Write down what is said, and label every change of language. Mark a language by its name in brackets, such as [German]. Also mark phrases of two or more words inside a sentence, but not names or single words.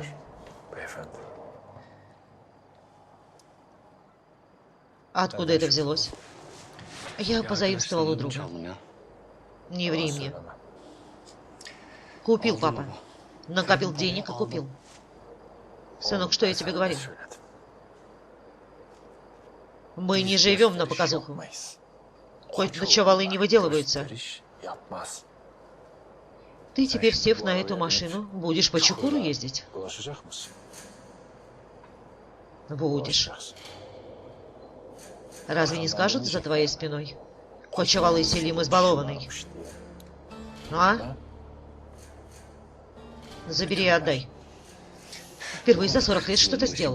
[Turkish] Beyefendi. [Russian] Откуда это взялось? Я позаимствовал у друга. [Turkish] Çaldım ya. [Russian] Не ври мне. Купил, папа. Накопил денег и купил. Сынок, что я тебе говорил? Мы не живем на показуху. Хоть ночевалы не выделываются. [Turkish] Yapmaz. [Russian] Ты теперь, сев на эту машину, будешь по Чукуру ездить? [Turkish] Ulaşacak mısın? [Russian] Будешь. Разве не скажут за твоей спиной? Кочевалый Селим избалованный. Ну а? Забери и отдай. Впервые за 40 лет что-то сделал.